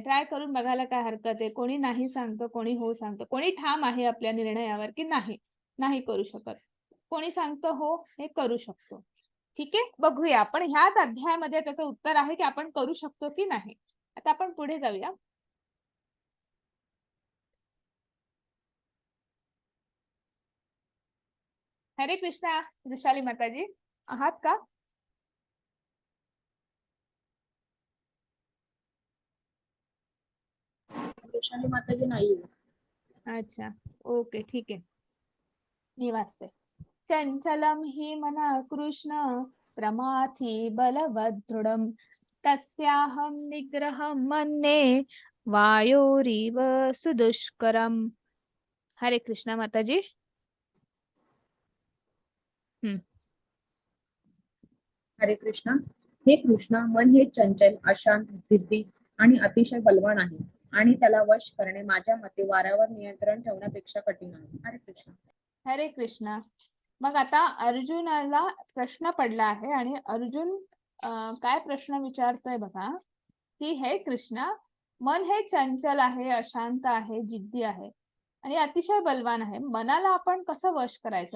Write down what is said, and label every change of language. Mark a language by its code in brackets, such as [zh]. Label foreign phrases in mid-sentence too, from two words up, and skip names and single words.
[mr] ट्राय करून बघायला काय हरकत आहे? कोणी नाही सांगतं, कोणी हो सांगतं. कोणी ठाम आहे आपल्या निर्णयावर, की नाही, नाही करू शकत. कोणी सांगतं हो, हे करू शकतो. ठीक आहे? बघूया. आपण ह्याच अध्यायामध्ये त्याचं उत्तर आहे, की आपण करू शकतो की नाही. आता आपण पुढे जाऊया. हरे कृष्णा, वृषाली माताजी. आहात का? वैशाली माताजी नाहीये. अच्छा. ओके. ठीक आहे. मी वाचते. [sa] चंचलम हि मना कृष्ण प्रमाथी बलवदृढम तस्याहं निग्रहं मन्ये वायोरिव सुदुष्करम. [mr] हरे कृष्णा माताजी. हम्म. हरे कृष्ण. हे कृष्णा, मन हे चंचल, अशांत, जिद्दी आणि अतिशय बलवान आहे आणि त्याला वश करणे माझ्या मते वाऱ्यावर नियंत्रण ठेवण्यापेक्षा कठीण आहे. हरे कृष्ण. हरे कृष्णा. मग आता अर्जुनाला प्रश्न पडला आहे आणि अर्जुन काय प्रश्न विचारतोय बघा, की हे कृष्णा, मन हे चंचल आहे, अशांत आहे, जिद्दी आहे आणि अतिशय बलवान आहे. मनाला आपण कसं वश करायचं?